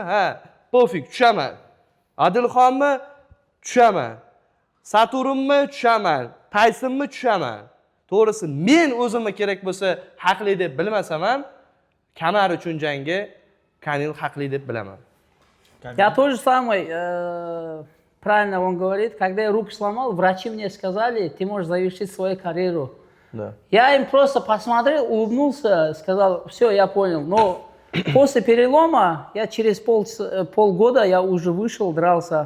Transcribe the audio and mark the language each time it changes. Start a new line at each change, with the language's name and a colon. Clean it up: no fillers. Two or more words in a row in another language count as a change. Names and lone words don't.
Uzbek: Pofik, tushaman. Adilxonmi? Tushaman. Saturnmi? Tushaman. Taysonmi? Tushaman. To'g'risi, men o'zimga kerak bo'lsa haqli deb bilmasam ham, Kamar uchun jangga Kamil haqli deb bilaman.
Russian: Я тоже самый, правильно он говорит, когда я руку сломал, врачи мне сказали, ты можешь завершить свою карьеру. Да. Я им просто посмотрел, улыбнулся, сказал, все, я понял. Но после перелома, я через полгода я уже вышел, дрался.